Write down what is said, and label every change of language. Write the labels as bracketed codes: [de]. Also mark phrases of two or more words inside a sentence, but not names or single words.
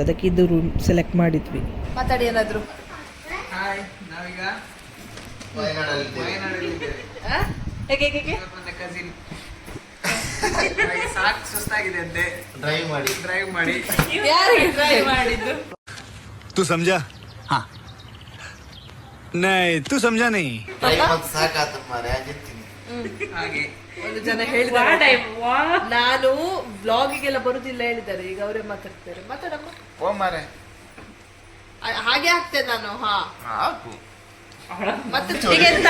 [kn] ಅದಕ್ಕೆ ಇದು ರೂಮ್ ಸೆಲೆಕ್ಟ್ ಮಾಡಿದ್ವಿ. ಮಾತಾಡಿ ಏನಾದ್ರು. ಹಾಯ್, ನಾವೀಗ ಹೇಗೆ ಕಸಿನ್ ಸಾಕು ಸುಸ್ತಾಗಿದೆ ಅಂತೆ. ಡ್ರೈವ್ ಮಾಡಿ ಯಾರಿಗೆ ಡ್ರೈವ್ ಮಾಡಿದ್ದು? [hi] तू समझा? हाँ नहीं तू समझा नहीं. [kn] ಹಾಗೆ ಒಂದು ಜನ ಹೇಳಿದ್ದಾರೆ ನಾನು ವ್ಲಾಗಿಗೆಲ್ಲ ಬರುದಿಲ್ಲ ಹೇಳಿದ್ದಾರೆ. ಈಗ ಅವರೇ ಮಾತಾಡ್ತಾರೆ. ಮಾತಾಡಮ್ಮ. ಓ ಮಾರೆ ಹಾಗೆ ಆಗ್ತೇನೆ ನಾನು. ಮತ್ತೆ ಈಗ ಎಂತ?